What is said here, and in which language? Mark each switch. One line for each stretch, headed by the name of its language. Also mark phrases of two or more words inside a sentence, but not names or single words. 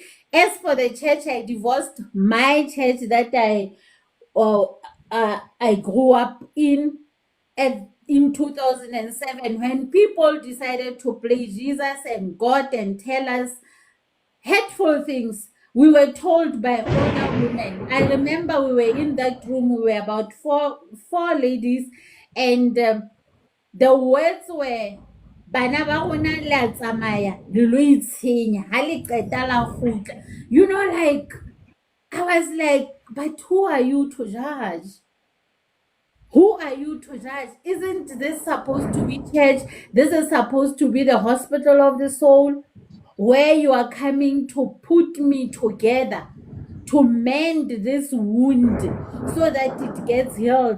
English: As for the church, I divorced my church that I grew up in 2007, when people decided to play Jesus and God and tell us hateful things. We were told by older women. I remember we were in that room. We were about four ladies, and the words were,
Southern Sotho: "Bana ba rona le a tsamaya, le lo itshenya, ha le qeta la kgutla."
English: Like, I was like, but who are you to judge? Who are you to judge? Isn't this supposed to be church? This is supposed to be the hospital of the soul, where you are coming to put me together, to mend this wound so that it gets healed.